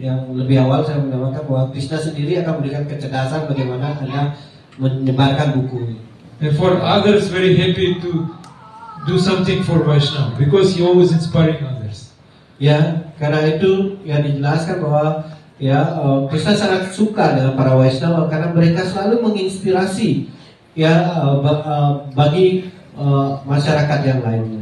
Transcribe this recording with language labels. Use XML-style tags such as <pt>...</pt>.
<id>Yang lebih awal saya menamakan bahwa Krishna sendiri akan memberikan kecerdasan bagaimana Anda menyebarkan buku.</id> <en>And for others, very happy to do something for Vaishnava because he always inspiring others.</en> <id>Ya, karena itu ya dijelaskan bahwa ya Krishna sangat suka dengan para Vaishnava karena mereka selalu menginspirasi ya bagi masyarakat yang lainnya.</id>